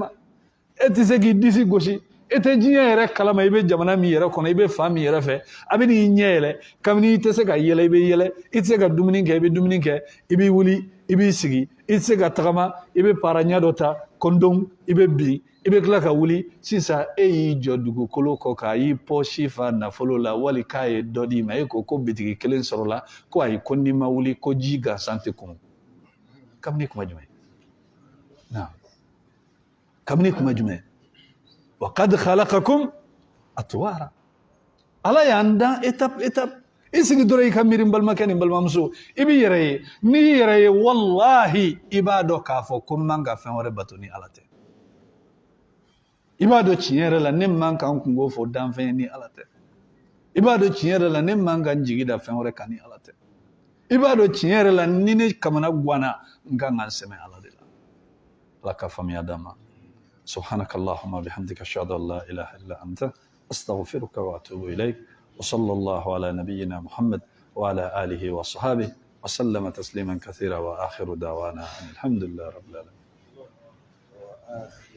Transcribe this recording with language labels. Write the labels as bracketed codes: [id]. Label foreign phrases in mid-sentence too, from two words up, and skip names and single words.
[bm] ma e tɛ se k'i disi gosi e tɛ diɲɛ yɛrɛ kalama i bɛ jamana min yɛrɛ kɔnɔ i bɛ fa min yɛrɛ fɛ a bɛ n'i ɲɛ yɛlɛ kabini i tɛ se ka yɛlɛ i bɛ yɛlɛ i tɛ se ka dumuni kɛ i bɛ dumuni kɛ i b'i wuli i b'i sigi i tɛ se ka tagama i bɛ para ɲɛ dɔ ta kɔndɔm i bɛ bin i bɛ tila ka wuli sisan e y'i jɔ dugukolo kɔ k'a y'i pɔsi fa nafolo la wali k'a ye dɔ d'i ma e ko bitigi kelen sɔrɔla ko ayi ko n'i ma wuli ko ji gansan tɛ kun kabini kuma jumɛn kabini kuma jumɛn [ar] وقد خلقكم أطوارا [bm] Ala y'an dan étape i sigi dɔrɔn i ka miiri n balimakɛ ni n balimamuso i b'i yɛrɛ ye n'i y'i yɛrɛ ye wallahi i b'a dɔn k'a fɔ ko n man ka fɛn wɛrɛ bato ni Ala tɛ i b'a dɔn tiɲɛ yɛrɛ la ne man ka n kungo fɔ danfɛn ye ni Ala tɛ i b'a dɔn tiɲɛ yɛrɛ la ne man ka n jigi da fɛn wɛrɛ kan ni Ala tɛ i b'a dɔn tiɲɛ yɛrɛ la ni ne kamana ganna n kan ka n sɛmɛ Ala de la Ala ka faamuya d'an ma [ar] سبحانك اللهم وبحمدك أشهد أن لا إله إلا أنت أستغفرك وأتوب إليك وصلى الله على نبينا محمد وعلى آله وصحبه وسلم تسليما كثيرا وآخر دعوانا الحمد لله رب العالمين